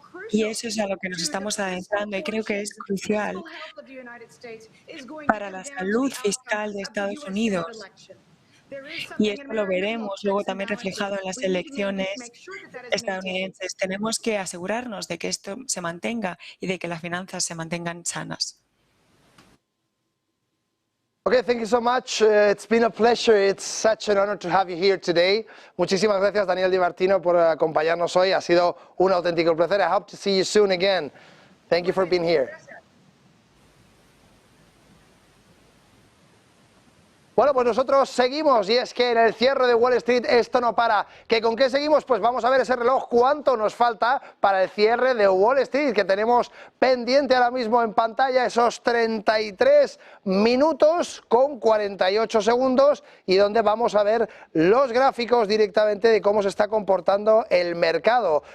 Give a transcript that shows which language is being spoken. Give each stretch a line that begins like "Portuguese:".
Spanish: Y eso es a lo que nos estamos adentrando y creo que es crucial para la salud fiscal de Estados Unidos. Y esto lo veremos luego también reflejado en las elecciones estadounidenses. Tenemos que asegurarnos de que esto se mantenga y de que las finanzas se mantengan sanas.
English: Okay, thank you so much. It's been a pleasure. It's such an honor to have you here today.
Spanish: Muchísimas gracias, Daniel Di Martino, por acompañarnos hoy. Ha sido un auténtico placer.
English: I hope to see you soon again. Thank you for being here.
Spanish: Bueno, pues nosotros seguimos y es que en el cierre de Wall Street esto no para. ¿Que con qué seguimos? Pues vamos a ver ese reloj, cuánto nos falta para el cierre de Wall Street, que tenemos pendiente ahora mismo en pantalla, esos 33 minutos con 48 segundos y donde vamos a ver los gráficos directamente de cómo se está comportando el mercado.